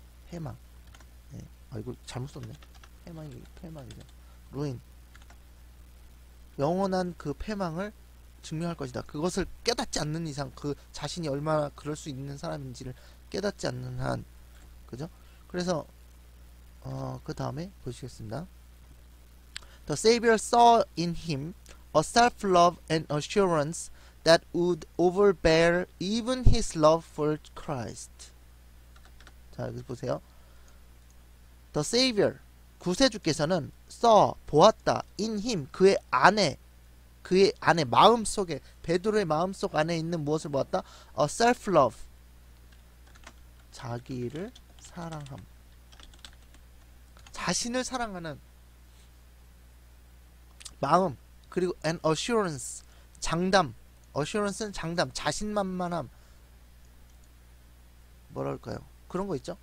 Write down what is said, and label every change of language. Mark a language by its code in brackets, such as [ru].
[ko] 패망. 네. 이거 잘못 썼네. 패망이죠. ruin. 영원한 그 패망을 증명할 것이다. 그것을 깨닫지 않는 이상, 그 자신이 얼마나 그럴 수 있는 사람인지를 깨닫지 않는 한, 그죠? 그래서 그 다음에 보시겠습니다. [en] The Savior saw in him a self-love and assurance that would overbear even his love for Christ. [ko] 자, 여기 보세요. The Savior, 구세주께서는 saw, 보았다, [en] in him, [ko] 그의 안에, 마음속에, 베드로의 마음속 안에 있는 무엇을 보았다? A self-love, 자기를 사랑함, 자신을 사랑하는 마음, 그리고 an assurance, 장담, assurance는 장담, 자신만만함, 뭐랄까요? 그런 거 있죠?